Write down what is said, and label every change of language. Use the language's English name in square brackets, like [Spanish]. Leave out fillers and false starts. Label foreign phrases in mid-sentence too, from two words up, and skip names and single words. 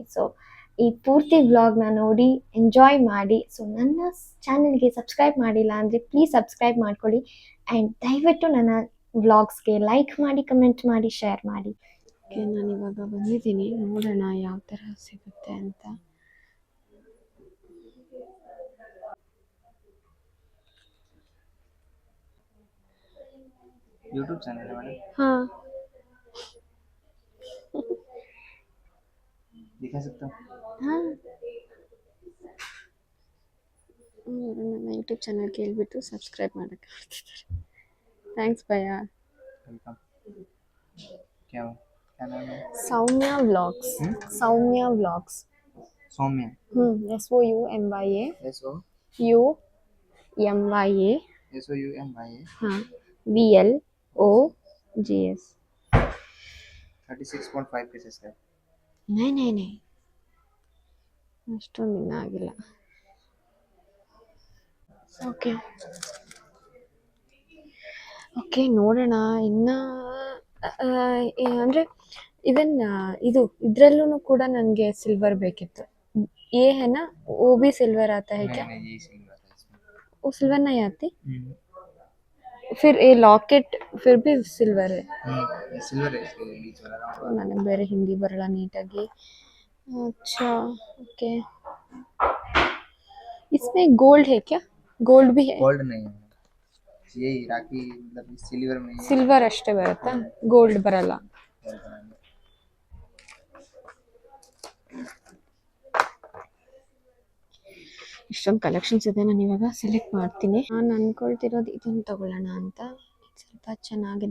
[Kannada] ಸೊ ಈ ಪೂರ್ತಿ ವ್ಲಾಗ್ನ ನೋಡಿ ಎಂಜಾಯ್ ಮಾಡಿ. ಸೊ ನನ್ನ ಚಾನೆಲ್ಗೆ ಸಬ್ಸ್ಕ್ರೈಬ್ ಮಾಡಿಲ್ಲ ಅಂದರೆ ಪ್ಲೀಸ್ ಸಬ್ಸ್ಕ್ರೈಬ್ ಮಾಡ್ಕೊಳ್ಳಿ. ಆ್ಯಂಡ್ ದಯವಿಟ್ಟು ನನ್ನ ವ್ಲಾಗ್ಸ್ಗೆ ಲೈಕ್ ಮಾಡಿ, ಕಮೆಂಟ್ ಮಾಡಿ, ಶೇರ್ ಮಾಡಿ. ಓಕೆ, ನಾನು ಇವಾಗ ಬಂದಿದ್ದೀನಿ. ನೋಡೋಣ ಯಾವ ಥರ ಸಿಗುತ್ತೆ ಅಂತ. [Hindi] यूट्यूब चैनल है मैडम? हाँ, दिखा सकता हूँ? हाँ, [Kannada] ನನ್ನ ಯೂಟ್ಯೂಬ್ ಚಾನಲ್ ಕೇಳಿಬಿಟ್ಟು ಸಬ್ಸ್ಕ್ರೈಬ್ ಮಾಡೋಕ್ಕೆ ಬರ್ತಿದ್ದಾರೆ. ಥ್ಯಾಂಕ್ಸ್ ಭಯ್ಯ. [Hindi] वेलकम. क्या क्या नाम है? [Kannada] ಸೌಮ್ಯ ವ್ಲಾಗ್ಸ್. ಸೌಮ್ಯ ವ್ಲಾಗ್ಸ್. [Hindi] सौम्य. SOUMYA S O UMYA S O U M Y A. हाँ, VLOGS. 36.5 के सब्सक्राइब. [Kannada] नहीं ಅಷ್ಟೊಂದು ದಿನ ಆಗಿಲ್ಲ. ಓಕೆ ನೋಡೋಣ. ಇನ್ನು ಅಂದರೆ ಇದರಲ್ಲೂ ಕೂಡ ನನಗೆ ಸಿಲ್ವರ್ ಬೇಕಿತ್ತು. [Hindi] है ना, वो भी सिल्वर आता है क्या? नहीं यही सिल्वर है इसमें. वो सिल्वर नहीं आती? फिर ये लॉकेट फिर भी सिल्वर है. ये सिल्वर है इसके बीच वाला राउंड. [Kannada] ನನಗೆ ಬೇರೆ ಹಿಂದಿ ಬರಲ್ಲ ನೀಟಾಗಿ. [Hindi] अच्छा ओके, इसमें गोल्ड है क्या? गोल्ड भी है? गोल्ड नहीं है, यही राखी मतलब सिल्वर में. [Kannada] ಸಿಲ್ವರ್ ಅಷ್ಟೇ ಬರುತ್ತಾ, ಗೋಲ್ಡ್ ಬರಲ್ಲ? ಇಷ್ಟೊಂದು ಕಲೆಕ್ಷನ್ಸ್ ಇದೆ. ನಾನು ಇವಾಗ ಸೆಲೆಕ್ಟ್ ಮಾಡ್ತೀನಿ. ನಾನು ಅನ್ಕೊಳ್ತಿರೋದು ಇದನ್ನು ತಗೊಳ್ಳೋಣ ಅಂತ. ಸ್ವಲ್ಪ ಚೆನ್ನಾಗಿದೆ.